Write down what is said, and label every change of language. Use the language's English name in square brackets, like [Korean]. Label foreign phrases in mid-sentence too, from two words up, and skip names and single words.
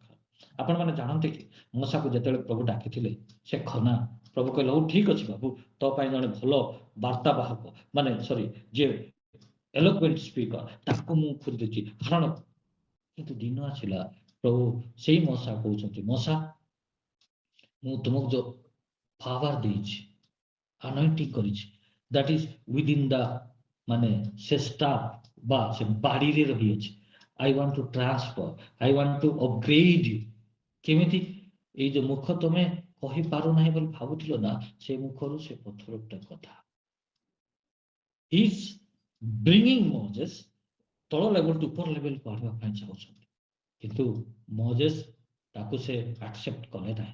[Odia] ଆପଣମାନେ ଜାଣନ୍ତି କି ମୂଷାକୁ ଯେତେବେଳେ ପ୍ରଭୁ ଡାକିଥିଲେ, ସେ ଖନା, ପ୍ରଭୁ କହିଲେ ହଉ ଠିକ ଅଛି ବାବୁ, ତୋ ପାଇଁ ଜଣେ ଭଲ ବାର୍ତ୍ତାବାହକ, ମାନେ ଯିଏ [English] eloquent speaker, [Odia] ତାକୁ ମୁଁ ଖୋଜିଦେଇଛି। କାରଣ କିନ୍ତୁ ଦିନ ଆସିଲା, ପ୍ରଭୁ ସେଇ ମୂଷା କହୁଛନ୍ତି, ମୂଷା ମୁଁ ତୁମକୁ ଯୋଉ ପାୱାର ଦେଇଛି, anointing କରିଛି, [English] that is within the [Odia] ମାନେ ସେ staff ବା ସେ ବାଡ଼ିରେ ରହିଅଛି। [English] I want to transfer, I want to upgrade you। [Odia] କେମିତି? ଏଇ ଯୋଉ ମୁଖ ତମେ କହିପାରୁନାହିଁ ବୋଲି ଭାବୁଥିଲ ନା, ସେ ମୁଖରୁ ସେ ପଥର ଗୋଟେ କଥା। [English] He is bringing Moses [Odia] ତଳ ଲେଭେଲରୁ ଉପର ଲେଭେଲକୁ ଆଣିବା ପାଇଁ ଚାହୁଁଛନ୍ତି, କିନ୍ତୁ ମୋଜେସ୍ ତାକୁ ସେ ଆକ୍ସେପ୍ଟ କଲେ ନାହିଁ।